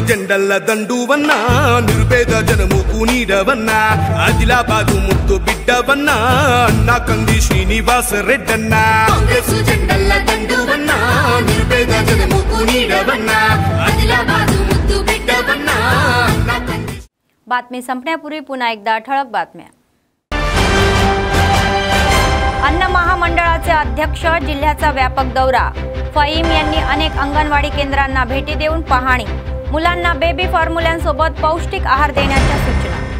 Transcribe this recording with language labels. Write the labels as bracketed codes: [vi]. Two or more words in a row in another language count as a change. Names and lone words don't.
[te] జెండల్ల దండువన్నా నిర్భేద జనముకు నీడవన్నా ఆదిలాబాదు ముద్దు బిడ్డవన్నా అన్నా కంది శ్రీనివాస రెడ్డన్నా కాంగ్రెస్ జెండల్ల దండువన్నా నిర్భేద జనముకు నీడవన్నా ఆదిలాబాదు ముద్దు బిడ్డవన్నా అన్నా కంది. [mr] बातमी संपण्यापूर्वी पुन्हा एकदा ठळक बातम्या. अन्न महामंडळाचे अध्यक्ष जिल्ह्याचा व्यापक दौरा. फईम यांनी अनेक अंगणवाडी केंद्रांना भेटी देऊन पाहणी. मुलांना बेबी फॉर्म्युल्यांसोबत पौष्टिक आहार देण्याच्या सूचना.